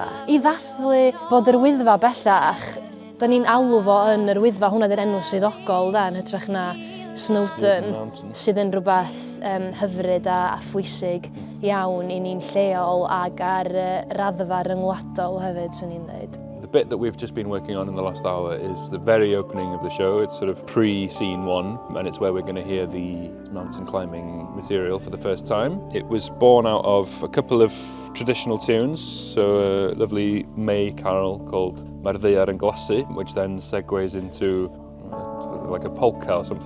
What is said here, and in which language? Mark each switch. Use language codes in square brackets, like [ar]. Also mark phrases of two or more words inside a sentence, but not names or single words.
[cy] I ddathlu bod yr Wyddfa bellach, da ni'n alw fo yn yr Wyddfa, hwnna di'r enw swyddogol yn hytrach na Snowdon, sydd yn rhywbeth hyfryd a phwysig iawn i ni'n lleol ag ar raddfa ryngwladol hefyd, swn i'n dweud. [en] The bit that we've just been working on in the last hour is the very opening of the show. It's sort of pre-scene one, and it's where we're going to hear the mountain climbing material for the first time. It was born out of a couple of traditional tunes, so a lovely May carol called Mae'r Ddaear yn Glasu, which then segues into like a polka or something.